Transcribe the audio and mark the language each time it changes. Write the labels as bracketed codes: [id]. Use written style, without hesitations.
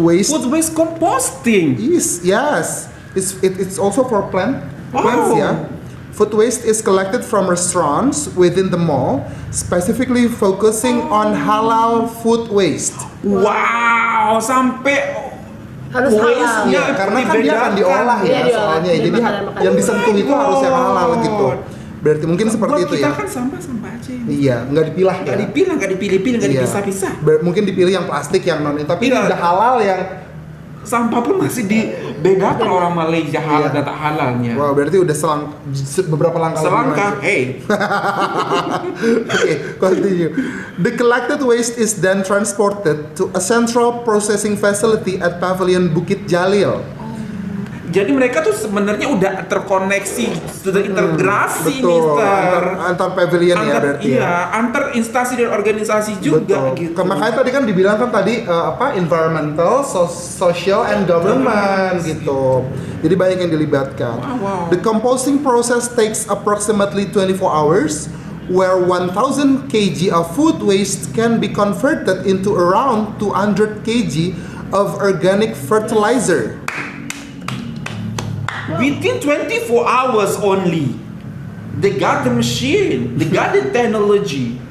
[en] Food waste composting? Yes. It's also for plants, yeah. Food waste is collected from restaurants within the mall, specifically focusing on halal food waste. [id] Wow, sampai harus halal. Ya, karena kan dia akan diolah ya soalnya. Jadi yang disentuh itu harus yang halal gitu. Berarti mungkin seperti itu ya. Kita kan sampah aja. Iya, nggak dipilah. Nggak dipilih-pilih, nggak dipisah-pisah. Mungkin dipilih yang plastik yang non, tapi ini udah halal yang sampah pun masih dibedakan orang Malaysia halal dan tak halalnya. Wow, berarti udah beberapa langkah. [en] Hey. Okay, continue. The collected waste is then transported to a central processing facility at Pavilion Bukit Jalil. [id] Jadi mereka tuh sebenarnya udah terkoneksi, sudah integrasi, antar pavilion ya berarti. Iya, antar instansi dan organisasi juga. Betul. Gitu. Makanya tadi kan dibilang kan tadi [en] environmental, social and government [id] gitu. Jadi banyak yang dilibatkan. [en] The composting process takes approximately 24 hours, where 1,000 kg of food waste can be converted into around 200 kg of organic fertilizer. Within 24 hours only, they got the machine, they got the technology.